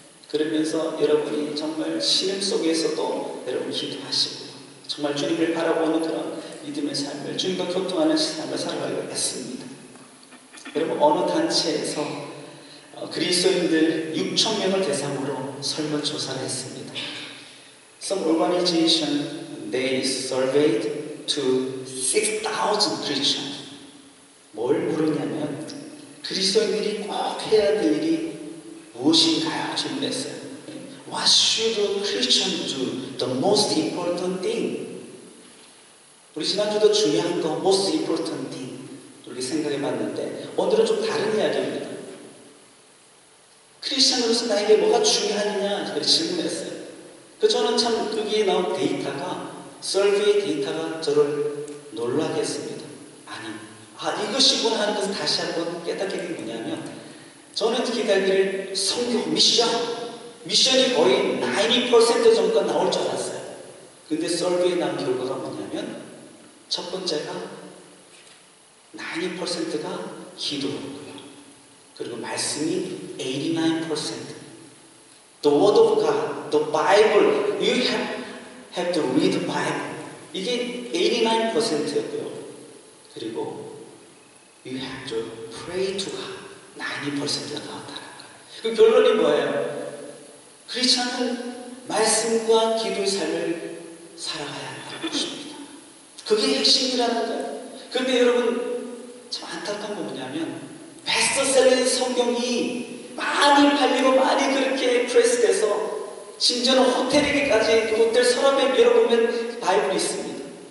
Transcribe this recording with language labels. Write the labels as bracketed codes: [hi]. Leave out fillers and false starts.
[ko] 그러면서 여러분이 정말 신음 속에서도 여러분 기도하시고 정말 주님을 바라보는 그런 믿음의 삶을, 주님과 교통하는 삶을 살아가기로 했습니다. 여러분 어느 단체에서 그리스도인들 6,000명을 대상으로 설문조사를 했습니다. [en] Some organization, they surveyed to 6,000 Christians. [ko] 뭘 물었냐면 그리스도인들이 꼭 해야 될 일이 무엇인가요? 질문했어요. [en] What should a Christian do? The most important thing. [ko] 우리 지난주도 중요한 거, [en] most important thing. [ko] 이렇게 생각해 봤는데 오늘은 좀 다른 이야기입니다. 크리스찬으로서 나에게 뭐가 중요하느냐? 그렇게 질문했어요. 저는 참 여기에 나온 데이터가, 서베이 데이터가 저를 놀라게 했습니다. 이것이구나 하는 것을 다시 한번 깨닫게 된 게 뭐냐면, 저는 기다리기를 성교 미션이 거의 90% 정도가 나올 줄 알았어요. 근데 서베이에 나온 결과가 뭐냐면, 첫 번째가 90%가 기도였고요. 그리고 말씀이 89%. [en] The word of God, the Bible, you have to read the Bible. [ko] 이게 89%였고요. 그리고 [en] you have to pray to God. [ko] 90%가 나왔다는 거예요. 그 결론이 뭐예요? 크리스찬은 말씀과 기도의 삶을 살아가야 한다는 것입니다. 그게 핵심이라는 거예요. 그런데 여러분 참 안타까운 건 뭐냐면 베스트셀러인 성경이 많이 팔리고 많이 그렇게 프레스돼서 심지어는 호텔에게까지 호텔 서랍에 열어보면 바이블이 있습니다.